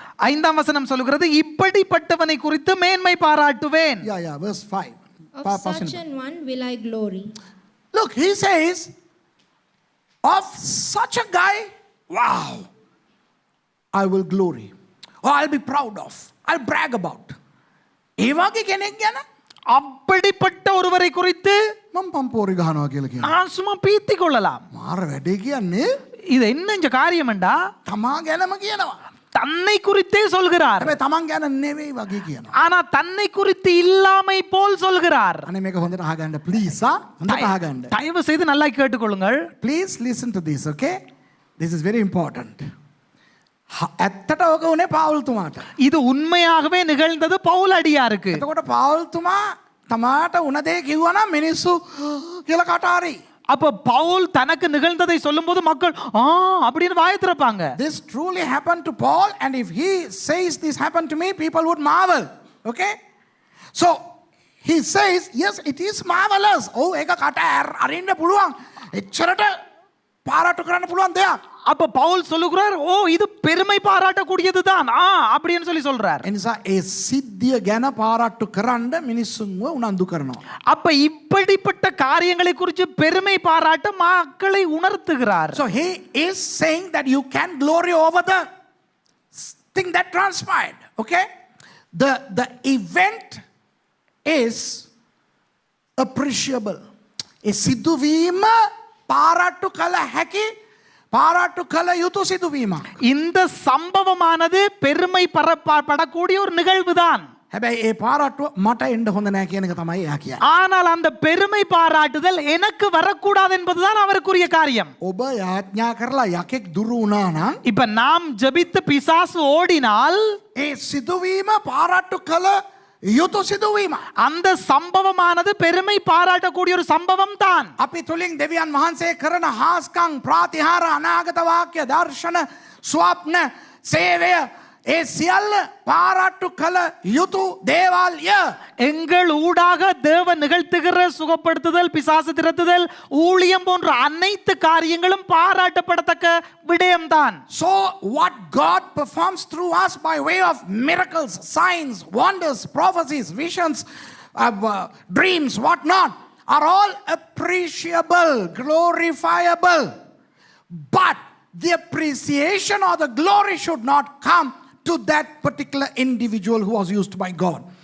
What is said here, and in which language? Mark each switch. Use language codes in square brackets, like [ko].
[ta] ஐந்தாம் வசனம் சொல்லுகிறது இப்படிப்பட்டவனை குறித்து மேன்மை பாராட்டுவேன். [en] Yeah, verse 5. Of such an one will I glory. Look, he says, of such a guy, wow, I will glory. Or I'll be proud of. I'll brag about. [si] ඒ වගේ කෙනෙක් ගැන [ta] அப்படிப்பட்ட ஒருவரை குறித்து [si] මම පම්පෝරි ගහනවා කියලා කියනවා. [ta] நான் சும்மா பீத்தி கொள்ளலாம். [si] මාර වැඩේ කියන්නේ [ta] இது என்ன இந்த காரியம்டா? [si] තමා ගැනම කියනවා. [ta] தன்னை குறித்தே சொல்கிறார். [si] හැබැයි තමන් ගැන නෙවෙයි වගේ කියනවා. [ta] ஆனா தன்னை குறித்து இல்லாமை போல் சொல்கிறார். [si] අනේ මේක හොඳට අහගන්න please. හොඳට අහගන්න. [ta] தயவு செய்து நல்லா கேட்டுக்கொள்ளுங்கள். [en] Please listen to this, okay? This is very important. [si] ඇත්තට ඕක උනේ පාවුල්තුමාට. [ta] இது உண்மையாகவே நிகழ்ந்தது பவுல் அடியாருக்கு. [si] එතකොට පාවුල්තුමා තමාට උන දේ කිව්වනම් මිනිස්සු කියලා කටාරි. [ta] அப்ப பவுல் தனக்கு நிகழ்ந்ததை சொல்லும்போது மக்கள் அப்படின்னு வாயை திறப்பாங்க. [en] This truly happened to Paul, and if he says this happened to me, people would marvel. Okay? So he says, yes, it is marvelous. [si] ඒක කට අරින්න පුළුවන්. එච්චරට පාරට්ටු කරන්න පුළුවන් දෙයක්. [ta] அப்ப பவுல் சொல்லுகிறார், ஓ இது பெருமை பாராட்டக்கூடியதுதான் அப்படின்னு சொல்லி சொல்றார். [si] එනිසා ඒ සිද්ධිය ගැන පාරට්ටු කරන්න මිනිස්සුන්ව උනන්දු කරනවා. [ta] அப்ப இப்படிப்பட்ட காரியங்களை குறித்து பெருமை பாராட்ட மக்களை உணர்த்துகிறார். [en] So he is saying that you can glory over the thing that transpired. Okay? The event is appreciable. [si] ඒ සිදුවීම පාරට්ටු කළ හැකි පාරට්ටු කළ යුතු සිදුවීමක්. [ta] இந்த சம்பவமானது பெருமை படக்கூடிய ஒரு நிகழ்வுதான். [si] හැබැයි ඒ පාරට්ටුව මට එන්න හොඳ නැහැ කියන එක තමයි එයා කියන්නේ. [ta] ஆனால் அந்த பெருமை பாராட்டுதல் எனக்கு வரக்கூடாது என்பதுதான் அவருக்குரிய காரியம். [si] ඔබ යාඥා කරලා යකෙක් දුරු වුණා නම් [ta] இப்ப நாம் ஜெபித்து பிசாசு ஓடினால் [si] ඒ සිදුවීම පාරට්ටු කළ යුතු සිදුවීම. [ta] அந்த சம்பவமானது பெருமை பாராட்டக்கூடிய ஒரு சம்பவம் தான். [si] අපි තුලින් දෙවියන් වහන්සේ කරන හාස්කම් ප්‍රාතිහාර අනාගත වාක්‍ය දර්ශන ස්වප්න සේවය ඒ සියල්ල පාරට්ටු කළ යුතු දේවල්ය. [ta] எங்கள் ஊடாக தேவன் நிகழ்த்துகிற சுகப்படுத்துதல், பிசாசு திரட்டுதல், ஊழியம் போன்ற அனைத்து காரியங்களும் பாராட்டப்படத்தக்க விடயம்தான். [en] So what God performs through us by way of miracles, signs, wonders, prophecies, visions, dreams, what not, are all appreciable, glorifiable. But the appreciation or the glory should not come to that particular individual who was used by God.